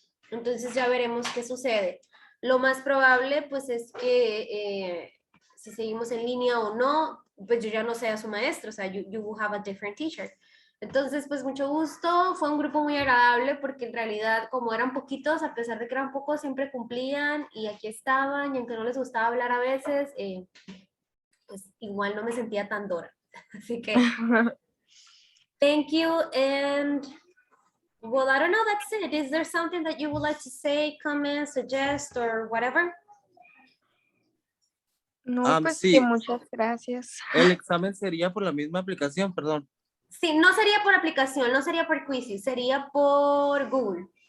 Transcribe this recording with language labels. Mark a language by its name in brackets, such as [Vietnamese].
[Spanish] Entonces ya veremos qué sucede. Lo más probable, pues, es que si seguimos en línea o no, pues yo ya no sea su maestro, o sea, [English] you will have a different teacher. [Spanish] Entonces, pues mucho gusto, fue un grupo muy agradable porque en realidad como eran poquitos, a pesar de que eran pocos, siempre cumplían y aquí estaban y aunque no les gustaba hablar a veces, pues igual no me sentía tan dura. Así que, [English] thank you and well, I don't know, that's it. Is there something that you would like to say, comment, suggest or whatever? [Spanish] No, pues Sí. que muchas gracias. El examen sería por la misma aplicación, perdón. Sí, no sería por aplicación, no sería por Quizzes, sería por Google.